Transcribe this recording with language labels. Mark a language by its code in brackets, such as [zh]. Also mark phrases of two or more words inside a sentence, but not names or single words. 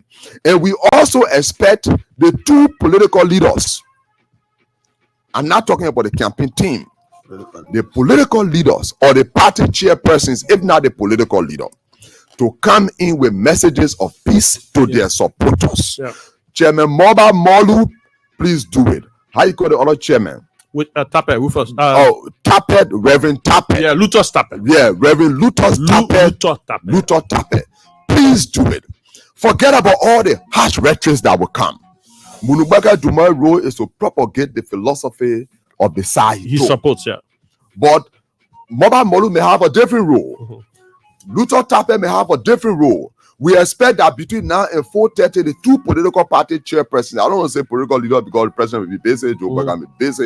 [en] And we also expect the two political leaders, I'm not talking about the campaign team, the political leaders or the party chairpersons, if not the political leader, to come in with messages of peace to their supporters. Chairman Moba Molu, please do it. How you call the other chairman? With Tappet, Rufus. Tappet, Reverend Tappet. Yeah, Lutus Tappet. Yeah, Reverend Lutus Tappet. Lutus Tappet. Please do it. Forget about all the harsh rhetoric that will come. Munubaka Duma's role is to propagate the philosophy of the side. He supports, But Moba Molu may have a different role. Luther Tappet may have a different role. We expect that between now and 4:30, the two political party chairpersons, I don't want to say political leader because the president will be busy, Joe Biden will be busy.